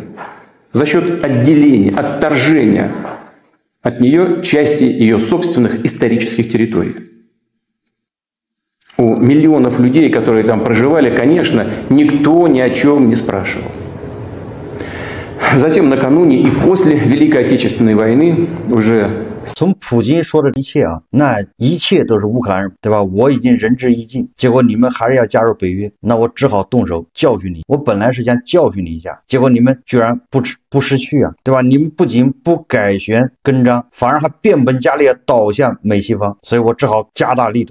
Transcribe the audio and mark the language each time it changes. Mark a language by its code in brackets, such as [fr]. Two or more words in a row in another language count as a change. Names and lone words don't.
[ru] За счет отделения, отторжения от нее части ее собственных исторических территорий. У миллионов людей, которые там проживали, конечно, никто ни о чем не спрашивал. Затем, накануне и после Великой Отечественной войны уже [zh] 从普京说的一切啊，那一切都是乌克兰人，对吧？我已经仁至义尽，结果你们还是要加入北约，那我只好动手教训你。我本来是想教训你一下，结果你们居然不识趣啊，对吧？你们不仅不改弦更张，反而还变本加厉地倒向美西方，所以我只好加大力度。